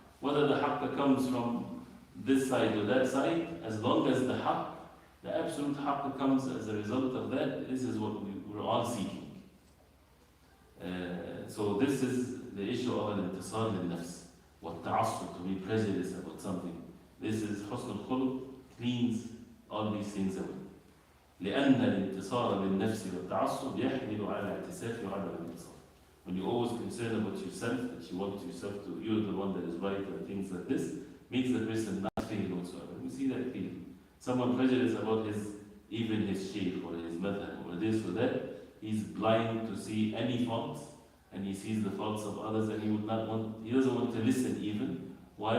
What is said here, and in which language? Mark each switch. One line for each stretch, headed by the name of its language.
English: Whether the haqq comes from this side or that side, as long as the haqq, the absolute haqq comes as a result of that, this is what we're all seeking. So this is the issue of al-intisar lil-nafs, wat-ta'assub, to be prejudiced about something. This is husn al-khuluq, cleans all these things away.
Arabic: لأن الانتصار للنفس والتعصب يحمل على الاعتساف وعدم الانتصار.
English: When you're always concerned about yourself, that you want yourself to, you're the one that is right, or things like this, makes the person not feel whatsoever. We see that feeling. Someone prejudiced about even his sheikh or his madhab or this or that, he's blind to see any faults, and he sees the faults of others, and he doesn't want to listen even. Why?